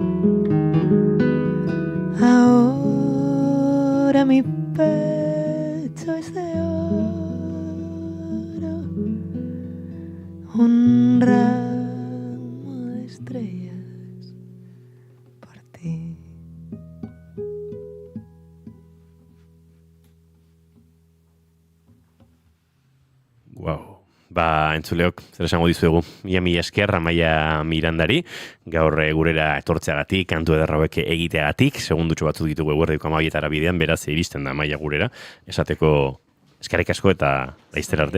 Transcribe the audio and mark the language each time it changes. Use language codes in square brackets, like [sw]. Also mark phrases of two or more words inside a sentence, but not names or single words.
[es] Ahora mi pecho es de un ramo de estrellas por ti. Wow. [eu] Entzuleok, zer esango dizuegu. Mila esker, Maia Mirandari, gaur gurera etortzeagatik, kantu ederra hauek egiteagatik, segundutxo batzuk ditugu eguerdiko 12:00 bidean, beraz iristen da Maia gurera, esateko eskerrik asko eta laizter arte.